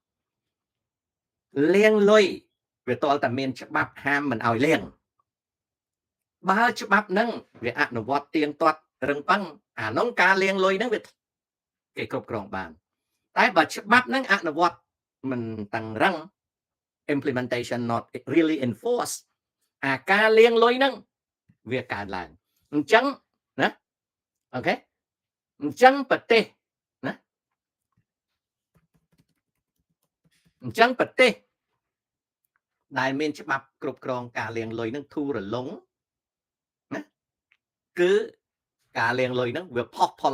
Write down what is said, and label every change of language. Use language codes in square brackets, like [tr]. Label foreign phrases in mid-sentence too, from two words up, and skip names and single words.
[km] វាតលតែមានច្បាប់ហាមមិនឲ្យលាងបើច្បាប់ហ្នឹងវាអនុវត្តទៀងទាត់រឹងប៉ឹងអានោះការលាងលុយហ្នឹងវាគេគ្រប់គ្រងបានតែបើច្បាប់ហ្នឹងអនុវត្តមិនតឹងរឹង [en] implementation not really enforced [km] អាការលាងលុយហ្នឹងវាកើតឡើងអញ្ចឹងណាអូខេអញ្ចឹងប្រទេសណា អញ្ចឹងប្រទេសដែលមានច្បាប់គ្រប់គ្រងការលាងលុយហ្នឹងធូររលុងណាគឺការលាងលុយហ្នឹងវាផុសផុល